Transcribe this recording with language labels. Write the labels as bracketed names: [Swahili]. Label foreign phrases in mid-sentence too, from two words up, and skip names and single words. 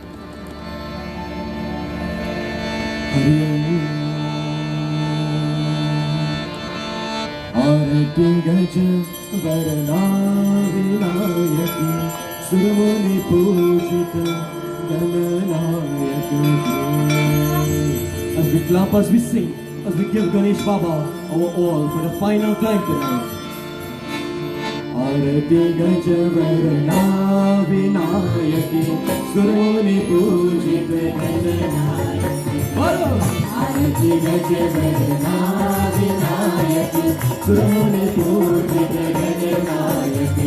[Hindi] आरती गज वर्ण विनायकी सुरमुनि पूजित गणनायकी. [English] As we clap, as we sing, as we give Ganesh Baba our all for the final time tonight. [Hindi] आरती गज वर्ण विनायकी सुरमुनि पूजित गणनायकी. आरती गज वर्ण विनायकी सुरमुनि पूजित गणनायकी.